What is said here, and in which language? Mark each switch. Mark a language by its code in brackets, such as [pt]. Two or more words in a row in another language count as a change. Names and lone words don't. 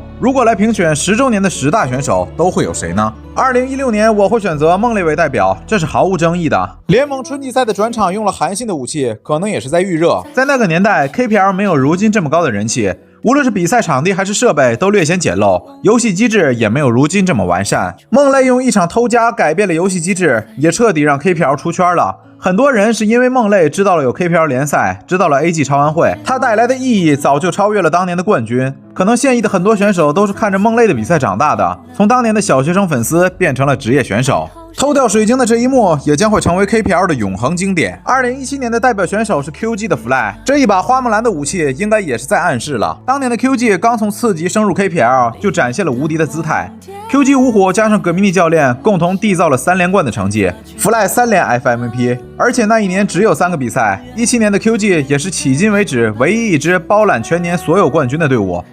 [zh] 如果來評選10周年的10大選手，都會有誰呢？2016年我會選擇孟磊為代表，這是毫無爭議的。聯盟春季賽的轉場用了韓信的武器，可能也是在預熱。在那個年代 ，KPL 沒有如今這麼高的人氣，無論是比賽場地還是設備都略顯簡陋，遊戲機制也沒有如今這麼完善。孟磊用一場偷家改變了遊戲機制，也徹底讓 KPL 出圈了。很多人是因為孟磊知道了有 KPL 聯賽，知道了 AG 超玩會，他帶來的意義早就超越了當年的冠軍。可能現役的很多選手都是看着孟磊的比賽長大的，從當年的小學生粉絲變成了職業選手。偷掉水晶的這一幕也將會成為 KPL 的永恆經典。2017年的代表選手是 QG 的 Fly， 這一把花木蘭的武器应該也是在暗示了，当年的 QG 剛從次級升入 KPL 就展現了無敵的姿態。QG 五虎加上葛米尼教練共同締造了3連冠的成績 ，Fly 3連 FMVP， 而且那一年只有3個比賽。17年的 QG 也是迄今為止唯一一支包攬全年所有冠軍的隊伍。